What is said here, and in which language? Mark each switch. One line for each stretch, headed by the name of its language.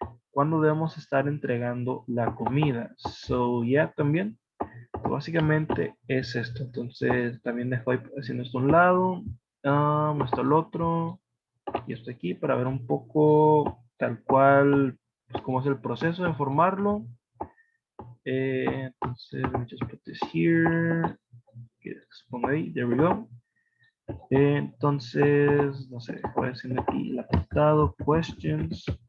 Spanish: ¿Cuándo debemos estar entregando la comida?
English: So, yeah,
Spanish: también. Básicamente es esto. Entonces, también dejo ahí haciendo esto a un lado. Esto al otro. Y esto aquí para ver un poco tal cual, pues, cómo es el proceso de formarlo.
English: Entonces, let me just put this here.
Spanish: Que se ponga ahí.
English: There we go.
Spanish: Entonces, no sé, voy haciendo aquí el apartado, questions.